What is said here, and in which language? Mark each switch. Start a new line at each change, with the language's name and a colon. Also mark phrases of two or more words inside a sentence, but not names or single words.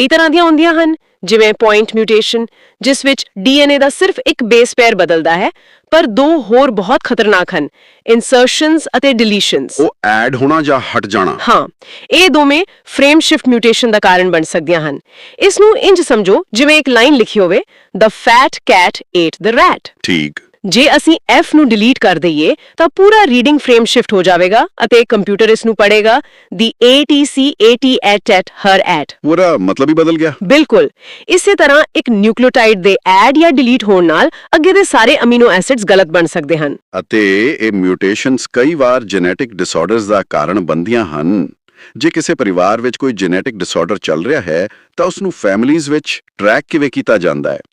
Punjabi: ਤਰ੍ਹਾਂ ਦੀਆਂ ਹੁੰਦੀਆਂ ਹਨ, ਜਿਵੇਂ
English: point mutation,
Punjabi: ਜਿਸ ਵਿੱਚ ਡੀਐਨਏ ਦਾ ਸਿਰਫ ਇੱਕ
English: base pair
Punjabi: ਬਦਲਦਾ ਹੈ, ਪਰ ਦੋ ਹੋਰ ਬਹੁਤ ਖਤਰਨਾਕ ਹਨ, ਇਨਸਰਸ਼ਨਸ ਅਤੇ ਡਿਲੀਸ਼ਨਸ। ਉਹ ਐਡ ਹੋਣਾ ਜਾਂ ਹਟ ਜਾਣਾ। ਹਾਂ, ਇਹ ਦੋਵੇਂ
English: frame shift mutation
Punjabi: ਦਾ ਕਾਰਨ ਬਣ ਸਕਦੀਆਂ ਹਨ। ਇਸ ਨੂੰ ਇੰਜ ਸਮਝੋ ਜਿਵੇਂ ਇੱਕ ਲਾਈਨ ਲਿਖੀ ਹੋਵੇ,
English: "The fat cat ate the rat."
Punjabi: ਠੀਕ। ਜੇ ਅਸੀਂ F ਨੂੰ ਡਿਲੀਟ ਕਰ ਦਈਏ ਤਾਂ ਪੂਰਾ
English: reading frame shift
Punjabi: ਹੋ ਜਾਵੇਗਾ ਅਤੇ ਕੰਪਿਊਟਰ ਇਸ ਨੂੰ ਪੜ੍ਹੇਗਾ,
English: "The ATCAT ate her at."
Punjabi: ਪੂਰਾ ਮਤਲਬ ਹੀ ਬਦਲ ਗਿਆ। ਬਿਲਕੁਲ। ਇਸੇ ਤਰ੍ਹਾਂ ਇੱਕ ਨਿਊਕਲੀਓਟਾਈਡ ਦੇ ਐਡ ਜਾਂ ਡਿਲੀਟ ਹੋਣ ਨਾਲ ਅੱਗੇ ਦੇ ਸਾਰੇ
English: amino acids
Punjabi: ਗਲਤ ਬਣ ਸਕਦੇ ਹਨ। ਅਤੇ ਇਹ ਮਿਊਟੇਸ਼ਨਸ ਕਈ ਵਾਰ
English: genetic disorders
Punjabi: ਦਾ ਕਾਰਨ ਬਣਦੀਆਂ ਹਨ। ਜੇ ਕਿਸੇ ਪਰਿਵਾਰ ਵਿੱਚ ਕੋਈ
English: genetic disorder
Punjabi: ਚੱਲ ਰਿਹਾ ਹੈ ਤਾਂ ਉਸ ਨੂੰ ਫੈਮਿਲੀਜ਼ ਵਿੱਚ ਟਰੈਕ ਕਿਵੇਂ ਕੀਤਾ ਜਾਂਦਾ ਹੈ?